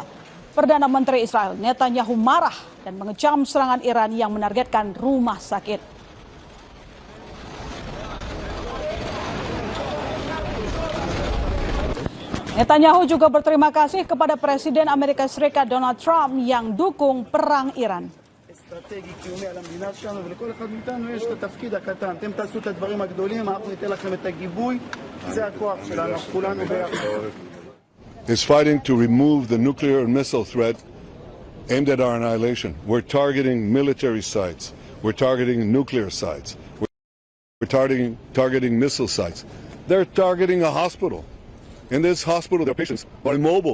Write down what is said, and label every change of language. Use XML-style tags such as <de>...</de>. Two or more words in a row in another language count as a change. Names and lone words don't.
<id>Perdana Menteri Israel Netanyahu marah dan mengecam serangan Iran yang menargetkan rumah sakit. Netanyahu juga berterima kasih kepada Presiden Amerika Serikat Donald Trump yang dukung perang Iran.</id> <he>אסטרטגי קיומי על המדינה שלנו ולכל אחד מאיתנו יש את התפקיד הקטן. אתם תעשו את הדברים הגדולים, אנחנו ניתן לכם את הגיבוי. זה הכוח שלנו, כולנו ביחד.</he> <en>Is fighting to remove the nuclear and missile threat aimed at our annihilation. We're targeting military sites. We're targeting nuclear sites. We're targeting missile sites. They're targeting a hospital. In this hospital, their patients are immobile.</en>